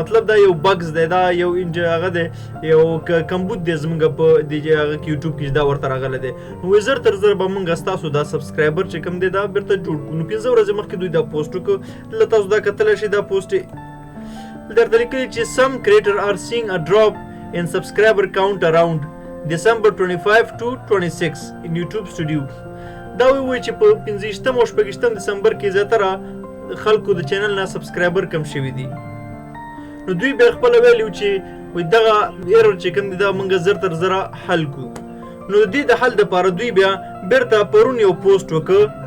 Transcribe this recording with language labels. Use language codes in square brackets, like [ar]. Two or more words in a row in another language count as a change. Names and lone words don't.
[ps] مطلب دا یو بګز دی، دا یو هغه دی، یو کمبود دی زمونږ په دې هغه کې یوټیوب کې دا ورته راغلی دی. نو زر تر زر به مونږ ستاسو دا سبسکرایبر چې کوم دی دا بېرته جوړ کړو. نو 15 ورځې مخکې دوی دا پوسټ وکړ، تاسو دا کتلی شئ. دا پوسټ درته لیکلي چې [en] some creators are seeing a drop in subscriber count around December 25 to 26 in YouTube studio. [ps] دا وایي چې په 25 او 26 دسمبر کې زیاتره خلکو د چینل نه سبسکرایبر کم شوي دي. نو دوی بیا خپله ویلي چې دغه ایرر چې کوم دی دا موږ زر تر زره حل کړو. نو د دې د حل دپاره دوی بیا بېرته پرون یو پوسټ وکړ.